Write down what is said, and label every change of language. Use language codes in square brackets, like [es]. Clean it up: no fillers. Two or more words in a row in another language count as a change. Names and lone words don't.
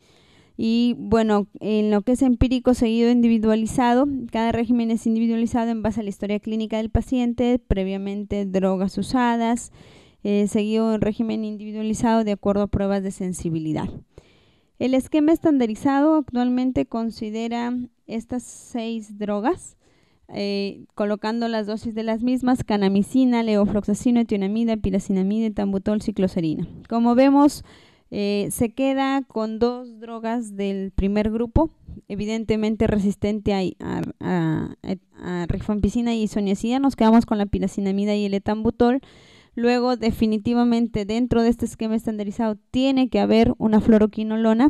[es] Y bueno, en lo que es empírico seguido individualizado, cada régimen es individualizado en base a la historia clínica del paciente, previamente drogas usadas, seguido en régimen individualizado de acuerdo a pruebas de sensibilidad. El esquema estandarizado actualmente considera estas 6 drogas, colocando las dosis de las mismas: canamicina, levofloxacino, etionamida, piracinamida, etambutol, cicloserina. Como vemos, se queda con 2 drogas del primer grupo, evidentemente resistente a rifampicina y isoniazida. Nos quedamos con la piracinamida y el etambutol. Luego, definitivamente, dentro de este esquema estandarizado tiene que haber una fluoroquinolona.